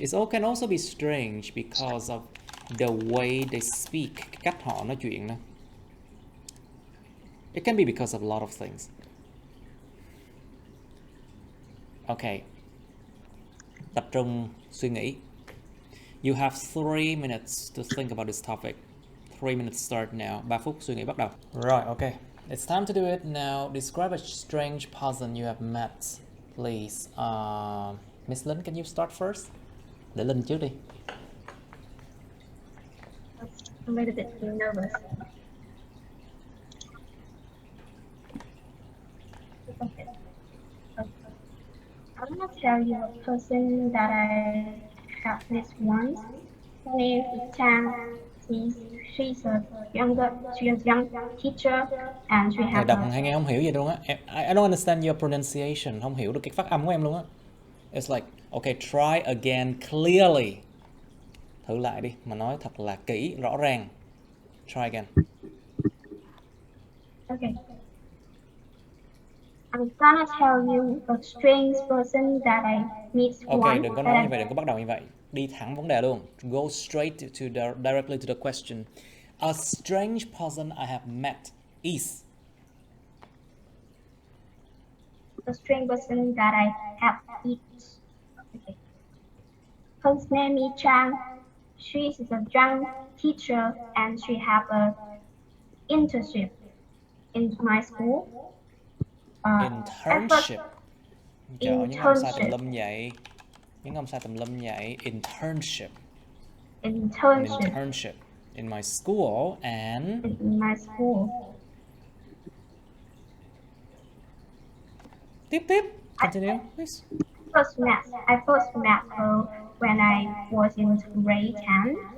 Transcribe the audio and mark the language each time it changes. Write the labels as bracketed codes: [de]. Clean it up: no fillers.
[en] It can also be strange because of the way they speak, [vi] cái cách họ nói chuyện đó. [en] It can be because of a lot of things. [vi] Okay. Tập trung suy nghĩ. [en] You have 3 minutes to think about this topic. 3 minutes start now. [vi] 3 phút suy nghĩ bắt đầu. [en] Right, okay. It's time to do it now. Describe a strange person you have met, please. Miss Linh, can you start first? [vi] Để Linh trước đi. [en] A little bit nervous. Okay. I'm gonna tell you a person that I have met once. Her name is TRAN. She's a young teacher, and she has [vi] Đọc hay nghe không hiểu gì luôn á. [en] I don't understand your pronunciation. [vi] Không hiểu được cái phát âm của em luôn á. [en] It's like, okay, try again clearly. [vi] Thử lại đi, mà nói thật là kỹ, rõ ràng. [en] Try again. Okay. I'm gonna tell you a strange person that I meet Okay, once. [vi] đừng có nói như vậy, đừng có bắt đầu như vậy. Đi thẳng vấn đề luôn. [en] Go straight directly to the question. A strange person I have met is. A strange person that I have met. Okay. Her name is Chang. She is a young teacher and she have a internship in my school. Internship. [vi] Trời ơi, những ông sai tùm lum vậy. Những ông sai tùm lum vậy. [en] Internship. Internship in my school and in my school. [vi] Tiếp. [en] Continue, please. I first met her when I was in grade 10.